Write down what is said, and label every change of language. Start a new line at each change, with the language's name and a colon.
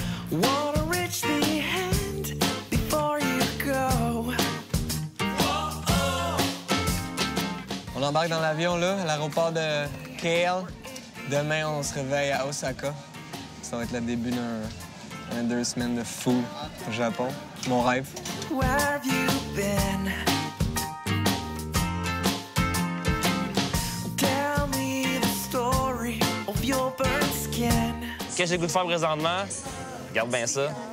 English: Wanna reach the end before you go.
French: On embarque dans l'avion là, à l'aéroport de KL. Demain, on se réveille à Osaka. Ça va être le début d'un 2 semaines de fou au Japon. Mon rêve.
English: Where have you been? Tell me the story of your burnt skin.
French: Qu'est-ce que j'ai le goût de faire présentement? Regarde bien ça.